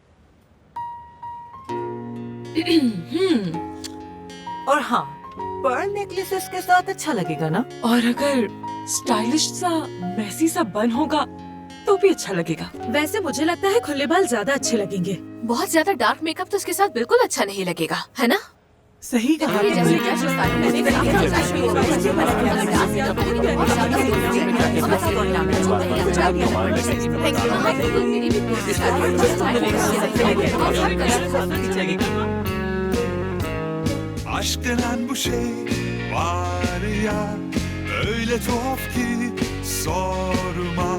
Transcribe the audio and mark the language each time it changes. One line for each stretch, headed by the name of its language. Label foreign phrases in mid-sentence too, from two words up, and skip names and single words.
Hindi: और हाँ,
English: pearl necklace
Hindi: इसके साथ अच्छा लगेगा ना। और अगर स्टाइलिश सा मैसी सा बन होगा तो भी अच्छा लगेगा। वैसे मुझे लगता है खुले बाल ज्यादा अच्छे लगेंगे। बहुत ज्यादा
English: dark makeup
Hindi: तो इसके साथ बिल्कुल अच्छा नहीं लगेगा, है ना? सही कहा ये जैसे तुमने। जैसे स्टाइल
Turkish: Aşk denen bu şey var ya, öyle tuhaf ki sorma.